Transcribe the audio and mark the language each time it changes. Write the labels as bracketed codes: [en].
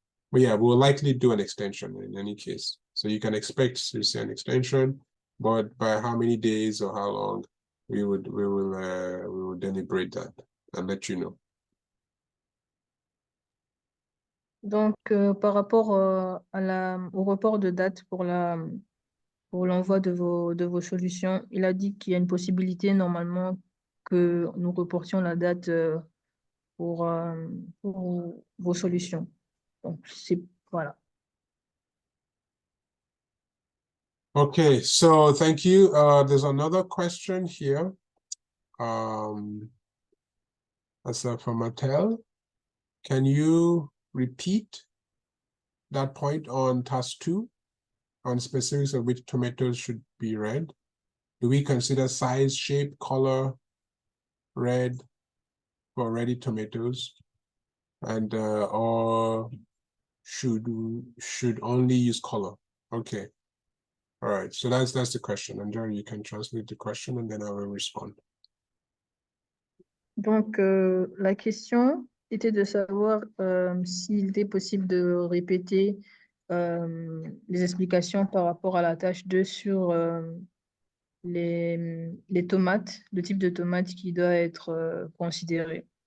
[en] But yeah, we'll likely do an extension in any case. So you can expect to see an extension, but by how many days or how long, we will deliberate that and let you know. [fr] Donc, par rapport au report de date pour l'envoi de vos solutions, il a dit qu'il y a une possibilité normalement que nous reportions la date pour vos solutions. Donc, voilà. [en] Okay, so thank you. There's another question here. That's from Mattel. Can you repeat that point on task 2 on specifics of which tomatoes should be red? Do we consider size, shape, color red for ready tomatoes, and or should only use color? Okay. All right, so that's the question. And Jerry, you can translate the question and then I will respond. [fr] Donc, la question était de savoir s'il était possible de répéter les explications par rapport à la tâche 2 sur les tomates, le type de tomate qui doit être considéré.